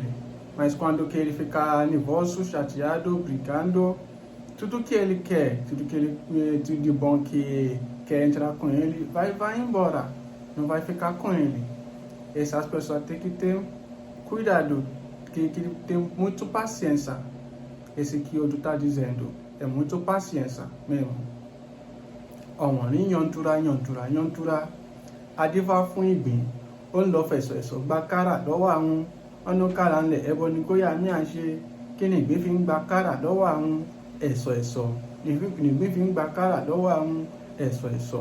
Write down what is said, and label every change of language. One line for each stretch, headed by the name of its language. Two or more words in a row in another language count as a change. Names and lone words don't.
Portuguese: Mas quando que ele fica nervoso, chateado, brigando, tudo que ele quer, tudo de bom que quer entrar com ele, vai embora. Não vai ficar com ele. Essas pessoas têm que ter cuidado, que ter muito paciência. Esse que o Odu está dizendo, é muito paciência mesmo.
Yoruba: Ọwọnrin Otura, adífá fún ìgbín, ó ń lọ fẹ̀sọ̀ẹ̀sọ̀ gba kárà lọ́wọ́ àwọn ọ̀nà kárà ńlẹ̀, ẹbọ ni kó yá mí à ṣe. Kí ni ìgbín fi ń gba kárà lọ́wọ́ àwọn ẹ̀sọ̀? Ìgbín fi ń gba kárà lọ́wọ́ àwọn ẹ̀sọ̀.